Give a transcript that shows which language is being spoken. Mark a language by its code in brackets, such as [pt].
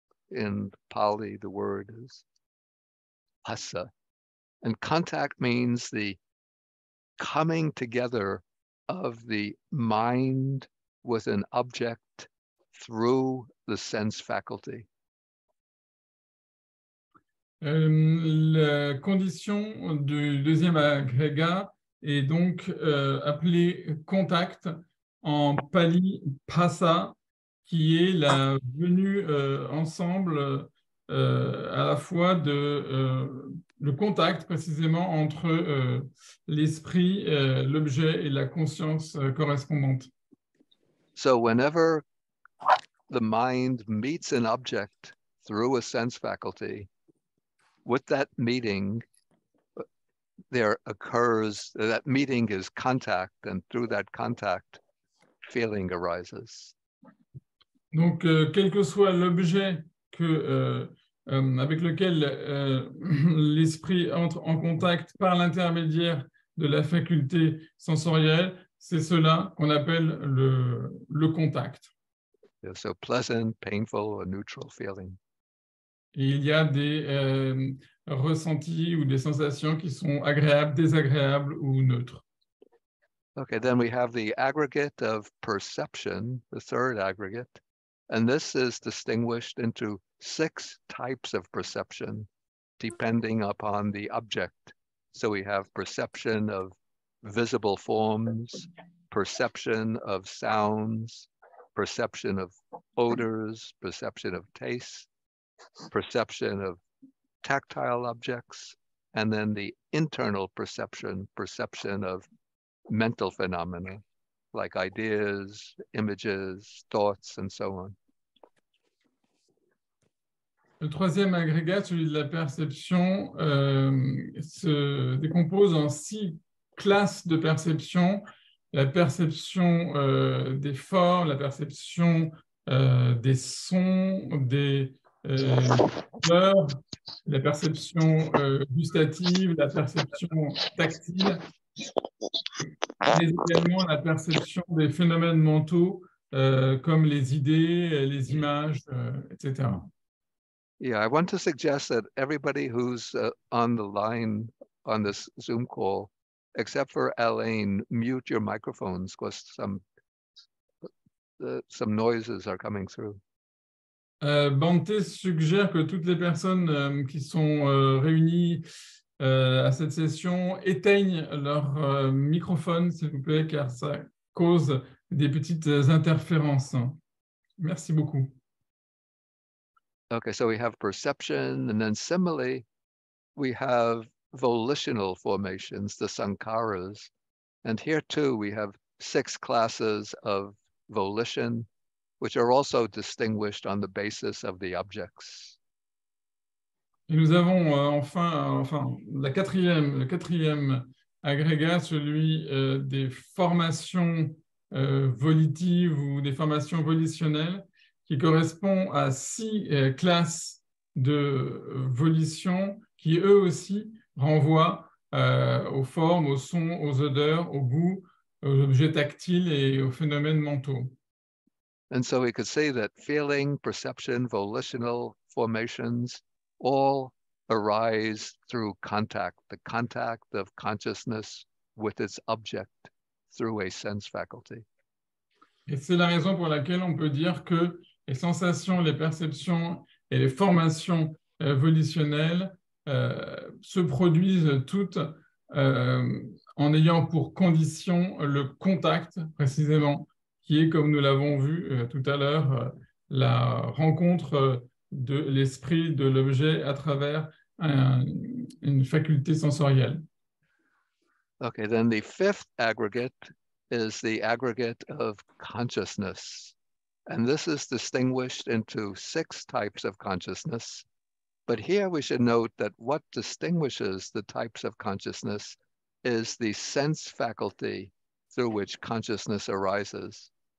[en] In Pali, the word is phassa. And contact means the coming together of the mind with an object through the sense faculty. [fr] La condition du deuxième agrégat est donc appelée contact, en pali phassa, qui est la venue ensemble à la fois de le contact précisément entre l'esprit, l'objet et la conscience correspondante. [en] So whenever the mind meets an object through a sense faculty, with that meeting, there occurs, that meeting is contact, and through that contact, feeling arises. [fr] Donc, quel que soit l'objet avec lequel l'esprit entre en contact par l'intermédiaire de la faculté sensorielle, c'est cela qu'on appelle le contact. [en] So pleasant, painful, or neutral feeling. [fr] Et il y a des ressentis ou des sensations qui sont agréables, désagréables ou neutres. [en] Okay, then we have the aggregate of perception, the third aggregate, and this is distinguished into 6 types of perception, depending upon the object. So we have perception of visible forms, perception of sounds, perception of odors, perception of taste, perception of tactile objects, and then the internal perception of mental phenomena, like ideas, images, thoughts, and so on. [fr] Le troisième agrégat, celui de la perception, se décompose en 6 classes de perception. La perception des formes, la perception des sons, des odeurs, la perception gustative, la perception tactile, mais également la perception des phénomènes mentaux comme les idées, les images, etc. [en] Yeah, I want to suggest that everybody who's on the line on this Zoom call, except for Alain, mute your microphones because some noises are coming through. [fr] Bante suggère que toutes les personnes qui sont réunies à cette session éteignent leur microphone, s'il vous plaît, car ça cause des petites interférences. Merci beaucoup. [en] Okay, so we have perception, and then similarly, we have volitional formations, the sankharas. And here too, we have 6 classes of volition, which are also distinguished on the basis of the objects. [fr] Et nous avons enfin le quatrième agrégat, celui des formations volitives ou des formations volitionnelles, qui correspond à 6 classes de volition qui, eux aussi, renvoient aux formes, aux sons, aux odeurs, aux goûts, aux objets tactiles et aux phénomènes mentaux. [en] And so we could say that feeling, perception, volitional formations all arise through contact, the contact of consciousness with its object through a sense faculty. [fr] Et c'est la raison pour laquelle on peut dire que les sensations, les perceptions et les formations volitionnelles se produisent toutes en ayant pour condition le contact, précisément, qui est, comme nous l'avons vu tout à l'heure, la rencontre de l'esprit, de l'objet à travers une faculté sensorielle. [en] Okay, then the 5th aggregate is the aggregate of consciousness. And this is distinguished into 6 types of consciousness. But here we should note that what distinguishes the types of consciousness is the sense faculty through which consciousness arises.